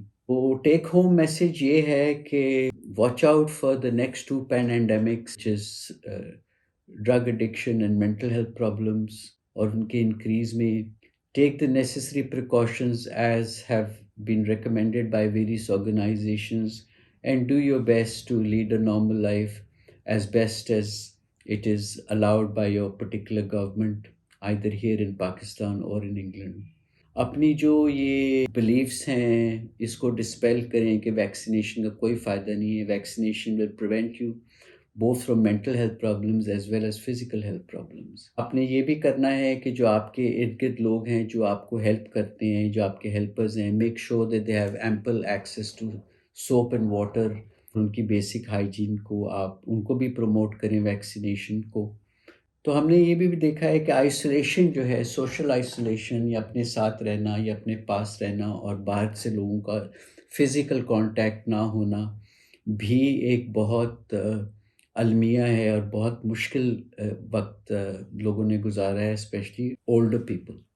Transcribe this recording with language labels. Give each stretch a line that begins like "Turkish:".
English: تو take home message یہ ہے کہ watch out for the next two pandemics which is drug addiction and mental health problems,
Urdu: اور ان کے انکریز میں
English: Take the necessary precautions as have been recommended by various organizations, and do your best to lead a normal life as best as it is allowed by your particular government, either here in Pakistan or in England.
Urdu: اپنی جو یہ beliefs ہیں اس کو ڈسپیل کریں کہ vaccination کا کوئی فائدہ نہیں ہے.
English: Vaccination will prevent you both from mental health problems as well as physical health problems.
Urdu: آپ نے یہ بھی کرنا ہے کہ جو آپ کے ارد گرد لوگ ہیں جو آپ کو ہیلپ کرتے ہیں، جو آپ کے ہیلپرز ہیں،
English: Make sure that they have ample access to soap and water.
Urdu: ان کی بیسک ہائیجین کو آپ ان کو بھی پروموٹ کریں ویکسینیشن کو. تو ہم نے یہ بھی دیکھا ہے کہ آئسولیشن جو ہے، سوشل آئسولیشن، یا اپنے ساتھ رہنا یا اپنے پاس رہنا اور باہر سے لوگوں کا فزیکل کانٹیکٹ نہ ہونا بھی ایک بہت المیہ ہے اور بہت مشکل وقت لوگوں نے گزارا ہے،
English: Especially older people.